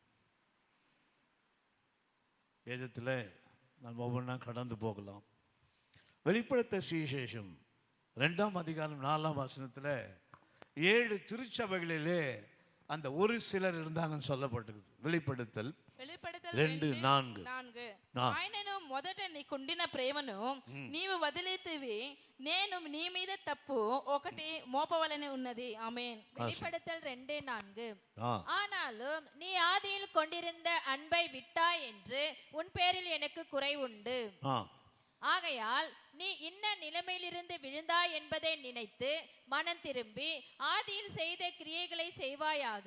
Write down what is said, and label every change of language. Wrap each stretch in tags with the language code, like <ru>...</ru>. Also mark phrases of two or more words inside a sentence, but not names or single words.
<ta>வேதத்தில் நம்ம ஒவ்வொன்றா கடந்து போகலாம். வெளிப்படுத்த சுவிசேஷம் 2ஆம் அதிகாரம் 4ஆம் வசனத்தில் 7 திருச்சபைகளிலே அந்த ஒரு சிலர் இருந்தாங்கன்னு சொல்லப்பட்டிருக்கு. வெளிப்படுத்தல் 2:4.</ta> <te>ఆయనను మొదట నీకుండిన ప్రేమను నీవు వదిలేతివి, నేను నీ మీద తప్పు ఒకటి మోపవలెని ఉన్నది. ఆమేన్.</te> <ta>வெளிப்படுத்தல் 2:4. ஆனாலும் நீ ஆதியில் கொண்டிருந்த அன்பை விட்டாய் என்று உன் பேரில் எனக்கு குறை உண்டு. ஆகையால் நீ இன்ன நிலைமையிலிருந்து விழுந்தாய் என்பதை நினைத்து மனம் திரும்பி ஆதியில் செய்த கிரியைகளை செய்வாயாக.</ta>